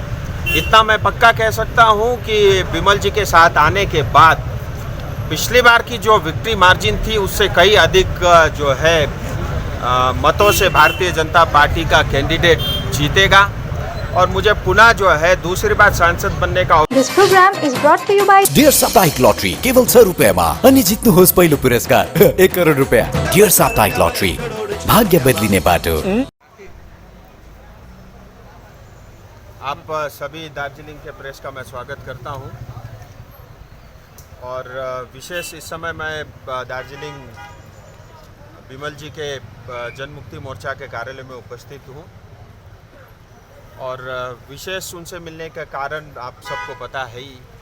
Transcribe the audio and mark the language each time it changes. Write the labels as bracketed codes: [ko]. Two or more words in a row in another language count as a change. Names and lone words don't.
[hi] इतना मैं पक्का कह सकता हूं कि विमल जी के साथ आने के बाद पिछली बार की जो [en] victory margin [hi] थी उससे कई अधिक जो है मतों से भारतीय जनता पार्टी का कैंडिडेट जीतेगा और मुझे पुनः जो है दूसरी बार सांसद बनने का। [en] This program is brought to you by [ne] डियर साप्ताहिक लॉटरी केवल 6 रुपियाँमा अनि जित्नुहोस् पहिलो पुरस्कार 1 करोड रुपियाँ। डियर साप्ताहिक लॉटरी भाग्य बदलिने बाटो। [hi] आप सभी दार्जिलिंग के प्रेस का मैं स्वागत करता हूं और विशेष इस समय मैं दार्जिलिंग विमल जी के जनमुक्ति मोर्चा के कार्यालय में उपस्थित हूं और विशेष उनसे मिलने का कारण आप सबको पता है ही।